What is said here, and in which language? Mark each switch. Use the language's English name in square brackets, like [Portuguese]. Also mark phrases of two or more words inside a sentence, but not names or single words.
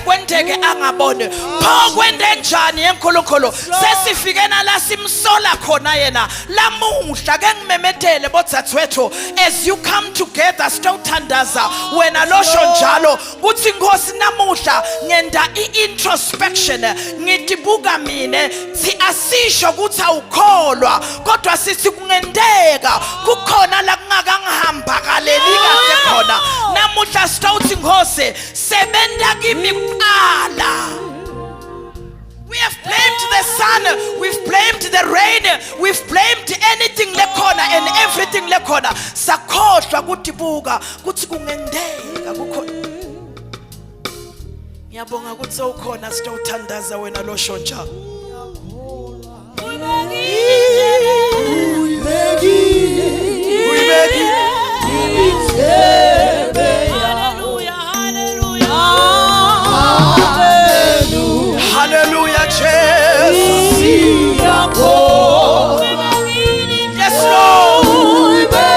[Swati] kwenteke angabone pho kwende njani eNkulunkulu sesifikena la simsola khona yena lamuhla ke ngimemetele bodzathu [English] as you come together [Swati] sitothandaza wena losho njalo kuthi Nkosi namuhla ngenda introspection ngitibuka mina si asisho ukuthi awukholwa kodwa sithi kungendeka kukhona la kungakangihamba kaleli kahle khona namuhla sitawuthi Nkosi sebenta kimi kuqala. [English] We have blamed the sun, we've blamed the rain, we've blamed anything lekhona and everything [Swati] lekhona sakhohlwa kutibuka kuthi kungendeka kukhona. Ngiyabonga ukuthi sewukhona sitothandaza wena losho njalo [English] hallelujah Jesus yes Lord